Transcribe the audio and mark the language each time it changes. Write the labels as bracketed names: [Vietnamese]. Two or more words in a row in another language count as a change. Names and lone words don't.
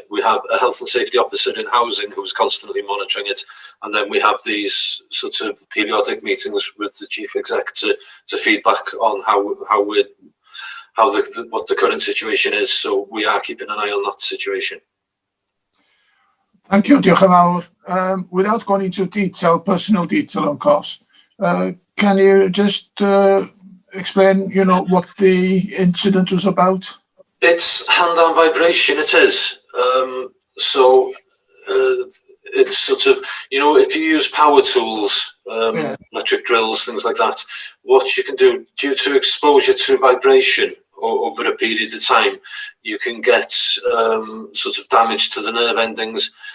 [English] We have a health and safety officer in housing who's constantly monitoring it, and then we have these sort of periodic meetings with the chief exec to feedback on what the current situation is. So we are keeping an eye on that situation. Thank you, [Welsh] diolch yn fawr. [English] Without going into detail, personal detail, of course, can you just explain, what the incident was about? It's hand-on vibration, it is. So it's sort of, if you use power tools, electric drills, things like that, what you can do, due to exposure to vibration over a period of time, you can get sort of damage to the nerve endings.